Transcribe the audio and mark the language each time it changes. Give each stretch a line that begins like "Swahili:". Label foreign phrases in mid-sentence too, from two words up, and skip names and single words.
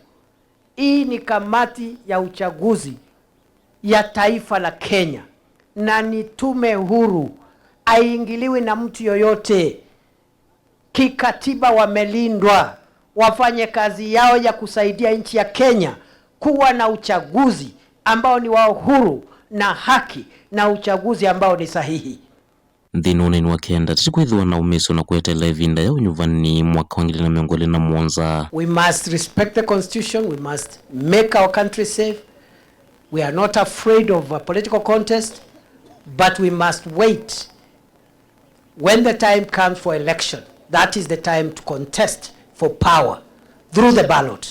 Swahili: Hii ni kamati ya uchaguzi ya taifa la Kenya na ni tume huru, haingiliwi na mtu yoyote. Kikatiba wamelindwa, wafanye kazi yao ya kusaidia nchi ya Kenya kuwa na uchaguzi ambao ni wa huru na haki na uchaguzi ambao ni sahihi.
Kamba: Ndino nini wakenda tikwithwa na umiso na kuetela ivinda ya unyuvani mwaka 2021.
English: We must respect the constitution, we must make our country safe. We are not afraid of a political contest, but we must wait. When the time comes for election, that is the time to contest for power through the ballot.